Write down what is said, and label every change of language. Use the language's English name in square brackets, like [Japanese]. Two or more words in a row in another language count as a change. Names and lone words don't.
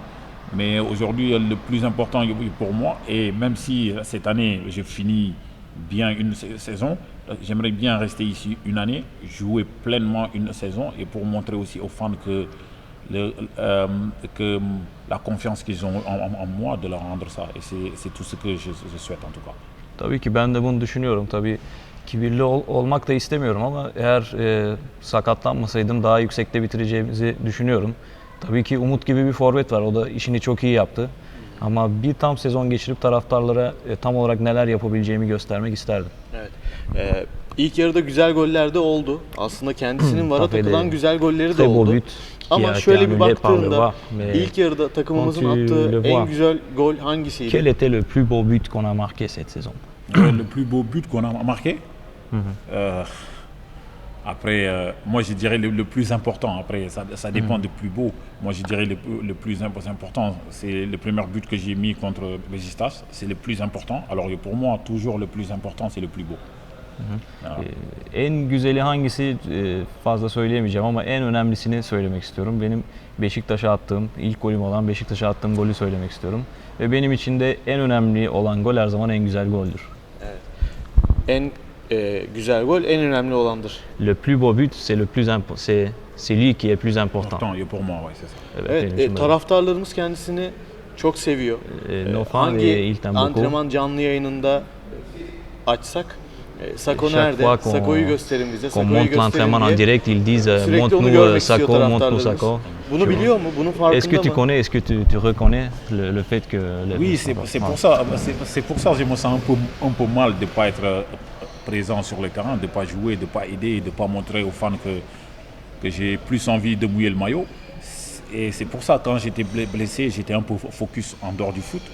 [French] Mais aujourd'hui, le plus important pour moi, et même si cette année, je finis bien une saison, j'aimerais bien rester ici une année, jouer pleinement une saison et pour montrer aussi aux fans que la confiance qu'ils ont en moi, de leur rendre ça. Et c'est tout ce que je souhaite en tout cas. [Turkish] Tabii ki ben de bunu düşünüyorum. Tabii kibirli olmak da istemiyorum ama eğer sakatlanmasaydım daha yüksekte bitireceğimizi düşünüyorum. Tabii ki Umut gibi bir forvet var. O da işini çok iyi yaptı. Ama bir tam sezon geçirip taraftarlara tam olarak neler yapabileceğimi göstermek isterdim. Evet. İlk yarıda güzel goller de oldu. Aslında kendisinin vara takılan güzel golleri de oldu. Ama şöyle bir baktığında ilk yarıda takımımızın attığı en güzel gol hangisiydi? [French] Quel était le plus beau but qu'on a marqué cette saison? Le plus beau but qu'on a marqué Après, moi je dirais le plus important. Après, ça dépend du plus beau. Moi je dirais le plus important, c'est le premier but que j'ai mis contre Beşiktaş. C'est le plus important. Alors pour moi, toujours le plus important, c'est le plus beau. [Turkish] En güzeli hangisi fazla söyleyemeyeceğim ama en önemlisini söylemek istiyorum. Benim Beşiktaş'a attığım, ilk golüm olan Beşiktaş'a attığım golü söylemek istiyorum. Ve benim için de en önemli olan gol her zaman en güzel goldür. Evet. En güzel gol en önemli olandır. [French] Le plus beau but, c'est lui qui est plus important. Pour moi, ouais, c'est ça. [Turkish] Evet, taraftarlarımız kendisini çok seviyor. Hangi antrenman canlı yayınında açsak Sako nerede? Sako'yu gösterin bize. Sako'yu gösterin diye. [French] Direct, ils disent montre-nous Sako, montre-nous Sako. [Turkish] Bunu biliyor mu? Bunun farkında mı? [French] Est-ce que tu connais, est-ce que tu reconnais le fait que... Oui, c'est pour ça que je me sens un peu mal de ne pas être présent sur le terrain, de ne pas jouer, de ne pas aider, de ne pas montrer aux fans que j'ai plus envie de mouiller le maillot. Et c'est pour ça, quand j'étais blessé, j'étais un peu focus en dehors du foot.